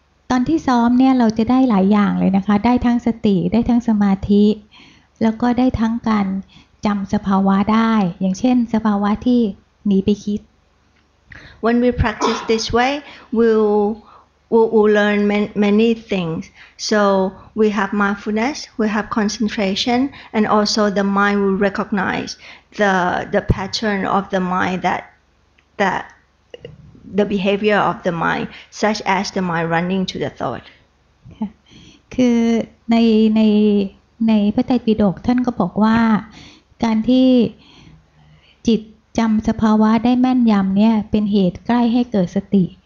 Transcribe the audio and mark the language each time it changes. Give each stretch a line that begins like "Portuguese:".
Thai: ตอนที่ซ้อมเนี่ยเราจะได้หลายอย่างเลยนะคะได้ทั้งสติได้ทั้งสมาธิแล้วก็ได้ทั้งการจำสภาวะได้อย่างเช่นสภาวะที่หนีไปคิด
English: When we practice this way, we'll learn many things. So we have mindfulness, we have concentration, and also the mind will recognize the pattern of the mind that the behavior of the mind, such as the mind running to the thought.
Thai: คือในพระไตรปิฎกท่านก็บอกว่าการที่จิต จำสภาวะได้แม่นยำเนี่ยเป็นเหตุใกล้ให้เกิดสติ